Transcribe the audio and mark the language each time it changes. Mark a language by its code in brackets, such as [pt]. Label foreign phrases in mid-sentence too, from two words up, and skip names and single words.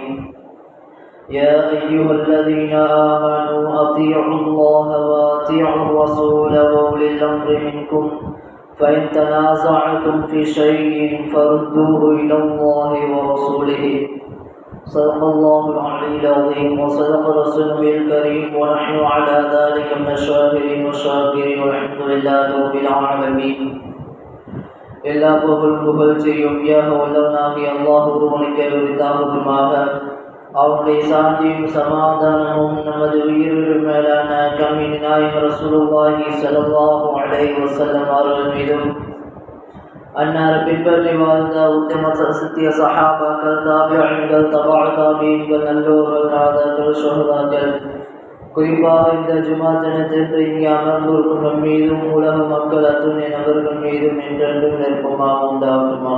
[ar] يا أيها الذين آمنوا أطيعوا الله وأطيعوا الرسول وأولي الأمر منكم فإن تنازعتم في شيء فردوه إلى الله ورسوله. صدق الله العلي العظيم وصدق رسوله الكريم ونحن على ذلك من الشاهدين والشاكرين والحمد لله رب العالمين. [ta] எல்லா புகழ்ச்சியும் வல்லவனாகிய அல்லாஹ் ஒருவனுக்கே உரித்தாகட்டுமாக. அவனுடைய சாந்தியும் சமாதானமும் நமது உயிரிலும் மேலான கம்மின் நாயகம் [ar] رسول الله صلى الله عليه وسلم [ta] அவர்கள் மீதும், அன்னாரை பின்பற்றி வாழ்ந்த உத்தம சத்திய சஹாபாக்கள், தாபிஈன்கள், தபஅ தாபிஈன்கள், நல்லோர்கள், நாதாக்கள், ஷுஹதாக்கள், குறிப்பாக இந்த ஜுமா தினத்திற்கு இங்கே அமர்ந்திருக்கும் நம் மீதும் உலக மக்கள் அத்துணை நபர்கள் மீதும் என்றென்றும் நெருக்கமாக உண்டாகுமாக.